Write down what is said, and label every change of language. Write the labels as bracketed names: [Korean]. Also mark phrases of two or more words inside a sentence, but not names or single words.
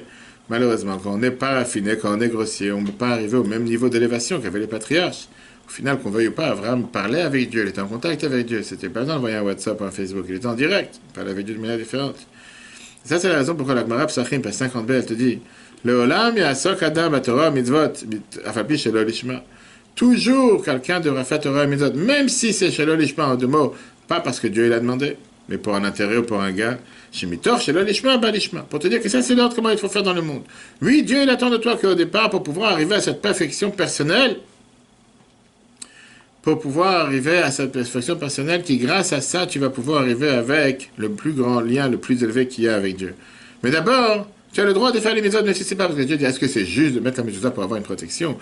[French] Malheureusement, quand on n'est pas raffiné, quand on est grossier, on ne peut pas arriver au même niveau d'élévation qu'avaient les patriarches. Au final, qu'on veuille ou pas, Abraham parlait avec Dieu, il était en contact avec Dieu. C'était pas dans d'envoyer un WhatsApp ou un Facebook, il était en direct, il parlait avec Dieu de manière différente. Et ça, c'est la raison pourquoi la Gemara Psachim, page 50b, elle te dit [Hebrew] לעולם יעסוק אדם בתורה מצוות אף על פי שלא לשמה. [French] Toujours quelqu'un devra faire Torah et mitzvot, même si c'est [Hebrew] שלא לשמה [French] en 2 mots, pas parce que Dieu l'a demandé, mais pour un intérêt ou pour un gars. [Hebrew] שמתוך שלא לשמה בא לשמה. [French] Pour te dire que ça, c'est l'ordre comment il faut faire dans le monde. Oui, Dieu, il attend de toi qu'au départ, pour pouvoir arriver à cette perfection personnelle, pour pouvoir arriver à cette perfection personnelle qui, grâce à ça, tu vas pouvoir arriver avec le plus grand lien, le plus élevé qu'il y a avec Dieu. Mais d'abord, tu as le droit de faire les mitzvot, mais si c'est pas parce que Dieu dit, est-ce que c'est juste de mettre la mitzvah pour avoir une protection?